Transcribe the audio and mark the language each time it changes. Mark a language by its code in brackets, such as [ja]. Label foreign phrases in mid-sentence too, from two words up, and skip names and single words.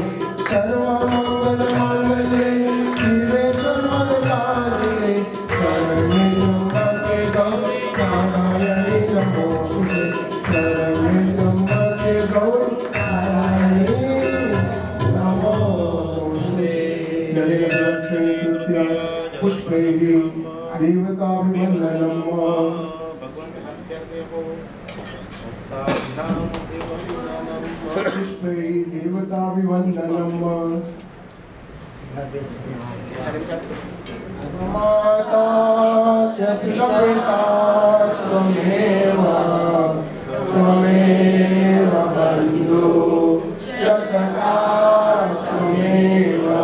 [sa] સર્વમંગલ માંગલ્યે શિવે સર્વસાધિકે, શરણ્યે ત્ર્યંબકે ગૌરી નારાયણી નમોસ્તુતે. શરણ્યે ત્ર્યંબકે ગૌરી નારાયણી अर्चनीकृत्य पुष्पैः देवताभिवन्दनम् पुष्पैः देवताभिवन्दनम् माता च पिता त्वमेव त्वमेव बन्धु च सखा त्वमेव